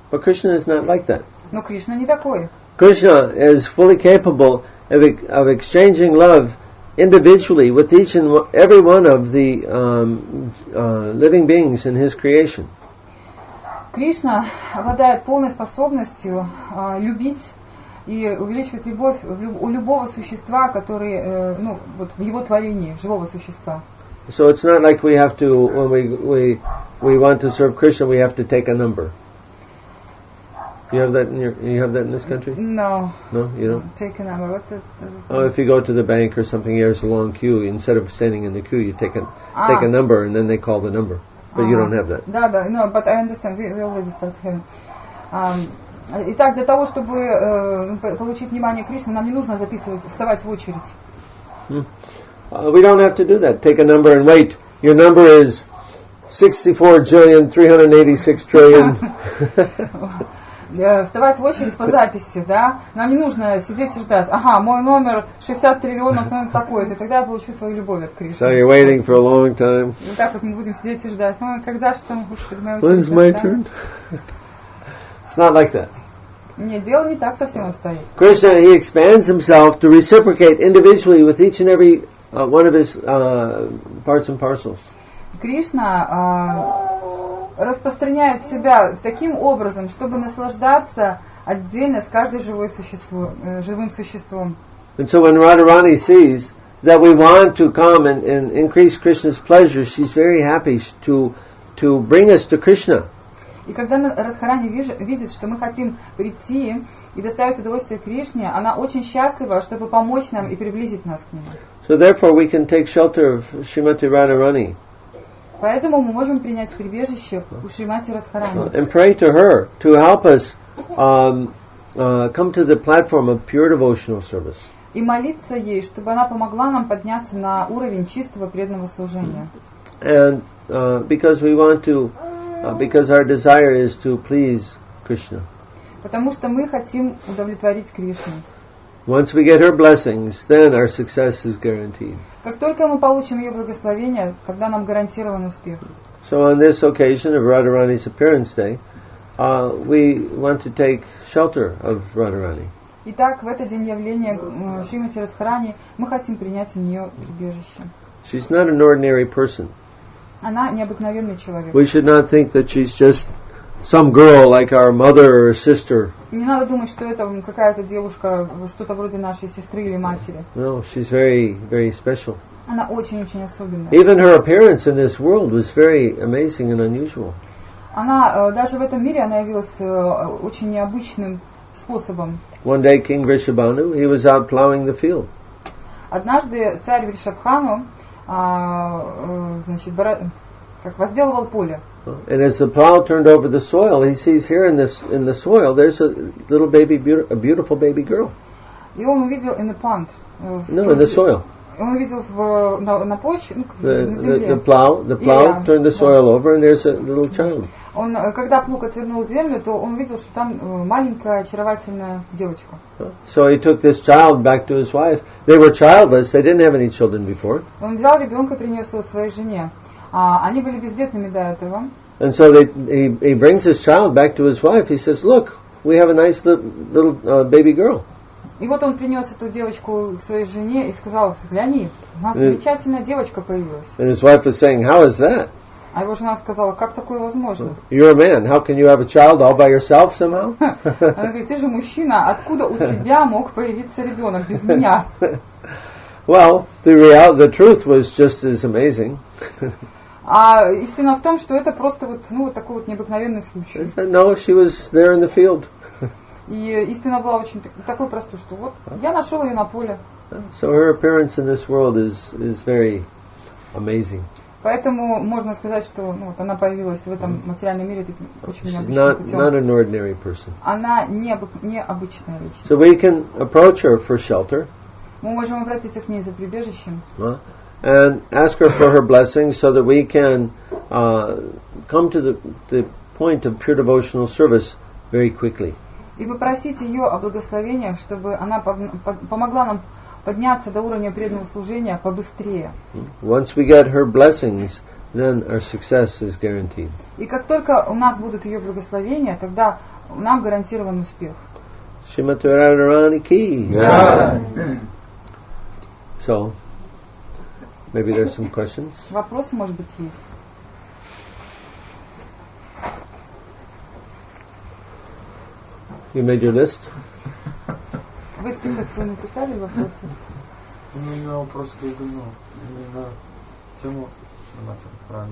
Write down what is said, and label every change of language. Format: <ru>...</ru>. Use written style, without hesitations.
<en>But Krishna is not like that.</en> <ru>Но Кришна не такой.</ru> <en>Krishna is fully capable of exchanging love individually with each and every one of the living beings in his creation.</en> <ru>Кришна обладает полной способностью любить и увеличивать любовь у любого существа, который, в его творении, живого существа.</ru> <en>So it's not like we have to, when we want to serve Krishna, we have to take a number. You have that in this country? No. No, you don't? Take a number. What does it mean? Oh, if you go to the bank or something, there's a long queue. Instead of standing in the queue, you take a number, and then they call the number. But you don't have that.</en> <ru>Да,</ru> <en>no, but I understand. We already started having.</en> <ru>Итак, для того, чтобы получить внимание Кришны, нам не нужно вставать в очередь.</ru> <en>We don't have to do that. Take a number and wait. Your number is 64,386 trillion.</en> <ru>Вставать в очередь по записи, да? Нам не нужно сидеть и ждать. Ага, мой номер 60 триллионов, такой-то, и тогда я получу свою любовь от Кришны.</ru> <en>So you're waiting for a long time.</en> <ru>Вот так вот мы будем сидеть и ждать. Когда же там, господи, моя очередь?</ru> <en>When's my turn? It's not like that.</en> <ru>Нет, дело не так совсем обстоит.</ru> <en>Krishna, he expands himself to reciprocate individually with each and every one of his parts and parcels.</en> <ru>Кришна распространяет себя таким образом, чтобы наслаждаться отдельно с каждым живым существом.</ru> <en>And so when Radharani sees that we want to come and increase Krishna's pleasure, she's very happy to bring us to Krishna.</en> <ru>И когда Радхарани видит, что мы хотим прийти и доставить удовольствие Кришне, она очень счастлива, чтобы помочь нам и приблизить нас к нему.</ru> <en>So therefore we can take shelter of Srimati Radharani.</en> <ru>Поэтому мы можем принять прибежище у Шримати Радхарани.</ru> <en>And pray to her to help us come to the platform of pure devotional service.</en> <ru>И молиться ей, чтобы она помогла нам подняться на уровень чистого преданного служения.</ru> <en>And because we want to, because our desire is to please Krishna.</en> <ru>Потому что мы хотим удовлетворить Кришну.</ru> <en>Once we get her blessings, then our success is guaranteed.</en> <ru>Как только мы получим ее благословение, тогда нам гарантирован успех.</ru> <en>So on this occasion of Radharani's appearance day, we want to take shelter of Radharani.</en> <ru>Итак, в этот день явления Шримати Радхарани мы хотим принять у нее прибежище.</ru> <en>She's not an ordinary person.</en> <ru>Она необыкновенный человек.</ru> <en>We should not think that she's just some girl like our mother or sister.</en> <ru>Не надо думать, что это какая-то девушка, что-то вроде нашей сестры или матери.</ru> <en>No, she's very, very special.</en> <ru>Она очень-очень особенная.</ru> <en>Even her appearance in this world was very amazing and unusual.</en> <ru>Она даже в этом мире она явилась очень необычным способом.</ru> <en>One day King Vrishabhanu, he was out plowing the field.</en> <ru>Однажды царь Вришабхану, значит, как возделывал поле.</ru> <en>And as the plow turned over the soil, he sees here in the soil there's a little baby, a beautiful baby girl.</en> <ru>И он увидел</ru> <en>in the pond. No, in the soil.</en> <ru>Он увидел на почве, на земле.</ru> <en>The plow turned the soil over, and there's a little child.</en> <ru>Он, когда плуг отвернул землю, то он увидел, что там маленькая очаровательная девочка.</ru> <en>So he took this child back to his wife. They were childless; they didn't have any children before.</en> <ru>Он взял ребенка, принес его своей жене. Они были бездетными до этого.</ru> <en>And so he brings his child back to his wife. He says, "Look, we have a nice little baby girl."</en> <ru>И вот он принес эту девочку к своей жене и сказал: "Взгляни, у нас замечательная девочка появилась."</ru> <en>And his wife was saying, "How is that?" А его жена сказала: "Как такое возможно?" You're a man. How can you have a child all by yourself somehow?</en> <ru>Она говорит: "Ты же мужчина, откуда у тебя мог появиться ребенок без меня?"</ru> <en>Well, the truth was just as amazing.</en> <ru>А истина в том, что это просто вот такой вот необыкновенный случай.</ru> <en>No, she was there in the field.</en> <ru>И истина была очень такой простой, что вот я нашел ее на поле.</ru> <en>So her appearance in this world is very amazing.</en> <ru>Поэтому можно сказать, что вот она появилась в этом материальном мире таким очень необычным</ru> <en>Not</en> <ru>путем.</ru> <en>an ordinary person.</en> <ru>Она необычная личность.</ru> <en>So we can approach her for shelter.</en> <ru>Мы можем обратиться к ней за прибежищем.</ru> <en>And ask her for her blessings so that we can come to the point of pure devotional service very quickly.</en> <ru>И попросить ее о благословениях, чтобы она помогла нам подняться до уровня преданного служения побыстрее.</ru> <en>Once we get her blessings, then our success is guaranteed.</en> <ru>И как только у нас будут ее благословения, тогда нам гарантирован успех.</ru> <hi>Srimati Radharani ki.</hi> <en>So, maybe there's some questions.</en> <ru>Вопросы, может быть, есть?</ru> <en>You made your list?</en> <ru>Вы список свой написали, вопросы? У меня вопрос именно тему Сримати Радхарани.</ru>